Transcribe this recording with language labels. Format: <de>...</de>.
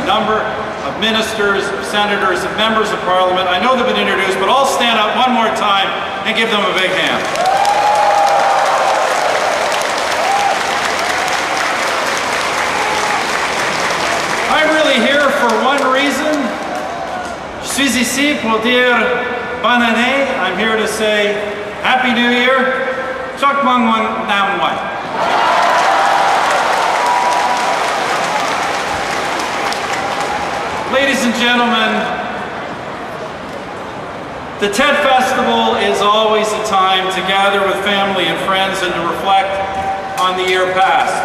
<en>A number of ministers, of senators, of members of Parliament. I know they've been introduced, but I'll stand up one more time and give them a big hand. I'm really here for one reason.</en> <fr>Je suis ici pour dire bonne année.</fr> <en>I'm here to say Happy New Year.</en> <vi>Chúc mừng năm mới.</vi> <en>Ladies and gentlemen, the Tet Festival is always a time to gather with family and friends and to reflect on the year past.</en>